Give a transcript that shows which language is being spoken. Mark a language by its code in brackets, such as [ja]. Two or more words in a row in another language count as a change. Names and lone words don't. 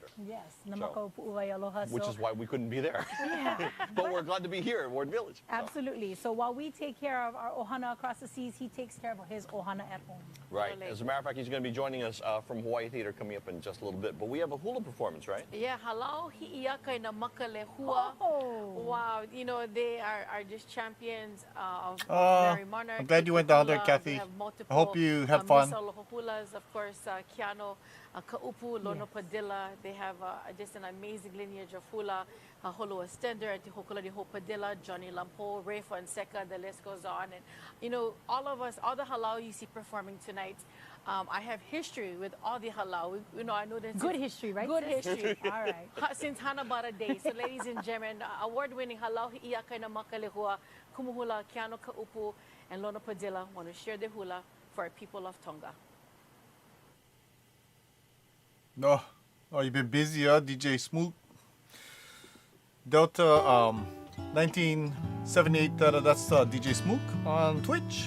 [haw] Yes, namako pu'uwai aloha. [en] Which is why we couldn't be there. Yeah. But we're glad to be here in Ward Village. Absolutely. So while we take care of our ohana across the seas, he takes care of his ohana at home. Right. As a matter of fact, he's going to be joining us from Hawaii Theater coming up in just a little bit. But we have a hula performance, right? Yeah, halau hi'iaka na makalehua. Wow, you know, they are just champions of Mary Monarch. I'm glad you went down there, Kathy. I hope you had fun. Hulas, of course, Keano, Kaupu, Lono Padilla. They have just an amazing lineage of hula. Holo Estender, Tihokola Ho Padilla, Johnny Lampo, Ray Fonseca, the list goes on. And, you know, all of us, all the halau you see performing tonight, I have history with all the halau. You know, I know that good history, right? Good history. All right. Since Hanabara Day. So, ladies and gentlemen, award-winning halau hi'iaka na makalehua, kumuhula, Keano Kaupu, and Lono Padilla want to share the hula for our people of Tonga. No. Oh, you've been busy, huh, DJ Smook? Delta 1978, that's DJ Smook on Twitch.